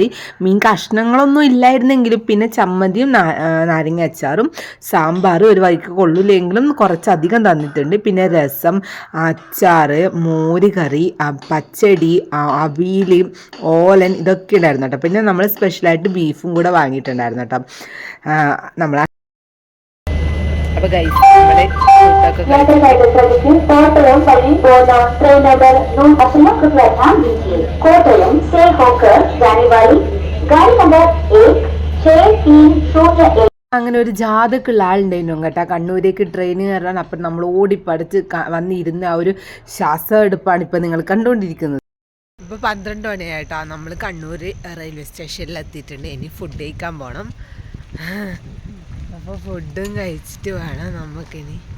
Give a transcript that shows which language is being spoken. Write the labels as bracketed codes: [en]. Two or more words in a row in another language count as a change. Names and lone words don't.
[ml] മീൻ കഷ്ണങ്ങളൊന്നും ഇല്ലായിരുന്നെങ്കിലും പിന്നെ ചമ്മന്തിയും നാരങ്ങ അച്ചാറും സാമ്പാറും ഒരു വഴിക്ക് കൊള്ളില്ലെങ്കിലും കുറച്ചധികം തന്നിട്ടുണ്ട്. പിന്നെ രസം, അച്ചാറ്, മോര് കറി, പച്ചടി, അവിയൽ, ഓലൻ ഇതൊക്കെ ഉണ്ടായിരുന്നു കേട്ടോ. പിന്നെ നമ്മൾ സ്പെഷ്യലായിട്ട് ബീഫും കൂടെ വാങ്ങിയിട്ടുണ്ടായിരുന്നു കേട്ടോ. നമ്മൾ അപ്പോൾ ഗൈസ് നമ്മുടെ [hi] कोटयम बल्लीबोना ट्रेन नंबर 9 कृपया ध्यान दीजिए। कोटयम से होकर जाने वाली गाड़ी नंबर 16301। [ml] അങ്ങനെ ഒരു ജാഥക്കുള്ള ആളുണ്ടായിരുന്നു കേട്ടോ കണ്ണൂരേക്ക് ട്രെയിൻ കയറാൻ. അപ്പം നമ്മൾ ഓടിപ്പടിച്ച് വന്നിരുന്ന ആ ഒരു ശ്വാസമെടുപ്പാണ് ഇപ്പം നിങ്ങൾ കണ്ടുകൊണ്ടിരിക്കുന്നത്. ഇപ്പോൾ 12 മണിയായിട്ടോ. നമ്മൾ കണ്ണൂർ റെയിൽവേ സ്റ്റേഷനിൽ എത്തിയിട്ടുണ്ട്. ഇനി ഫുഡ് കഴിക്കാൻ പോകണം. അപ്പോൾ ഫുഡും കഴിച്ചിട്ട് വേണം നമുക്കിനി